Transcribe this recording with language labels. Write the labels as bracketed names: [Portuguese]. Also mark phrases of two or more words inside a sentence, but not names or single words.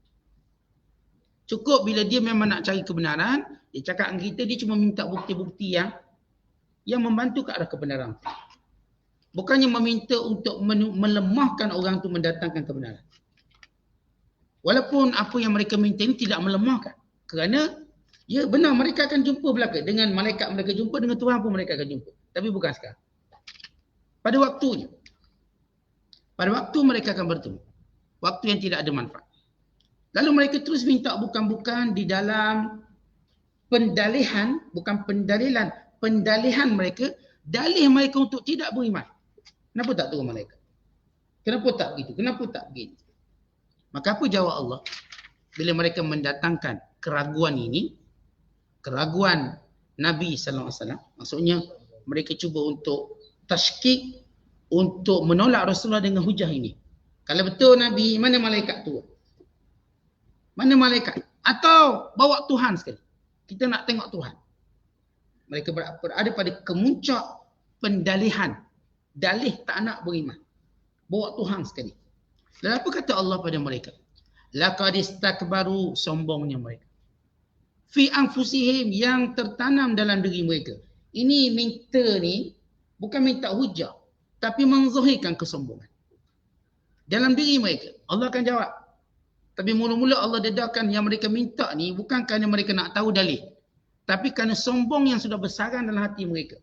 [Malay] Cukup bila dia memang nak cari kebenaran, dia cakap dengan kita, dia cuma minta bukti-bukti yang membantu ke arah kebenaran. Bukannya meminta untuk melemahkan orang tu mendatangkan kebenaran. Walaupun apa yang mereka minta ini tidak melemahkan. Kerana, ya benar mereka akan jumpa belaka. Dengan malaikat mereka jumpa, dengan Tuhan pun mereka akan jumpa. Tapi bukan sekarang. Pada waktunya. Pada waktu mereka akan bertemu. Waktu yang tidak ada manfaat. Lalu mereka terus minta bukan-bukan di dalam pendalihan, bukan pendalilan, pendalihan mereka, dalih mereka untuk tidak beriman. Kenapa tak turun malaikat? Kenapa tak begitu? Kenapa tak begitu? Maka apa jawab Allah? Bila mereka mendatangkan keraguan ini, keraguan Nabi [Arabic] صلى الله عليه وسلم, [Malay] maksudnya mereka cuba untuk tashkik, untuk menolak Rasulullah dengan hujah ini. Kalau betul Nabi, mana malaikat tu? Mana malaikat? Atau bawa Tuhan sekali. Kita nak tengok Tuhan. Mereka berada pada kemuncak pendalihan. Dalih tak nak beriman. Bawa Tuhan sekali. Lalu apa kata Allah pada mereka? [Arabic] لقد استكبروا, [Malay] sombongnya mereka. [Arabic] في أنفسهم, [Malay] yang tertanam dalam diri mereka. Ini minta ni bukan minta hujah, tapi menzahirkan kesombongan dalam diri mereka. Allah akan jawab. Tapi mula-mula Allah dedarkan yang mereka minta ni bukan kerana mereka nak tahu dalih, tapi kerana sombong yang sudah bersarang dalam hati mereka.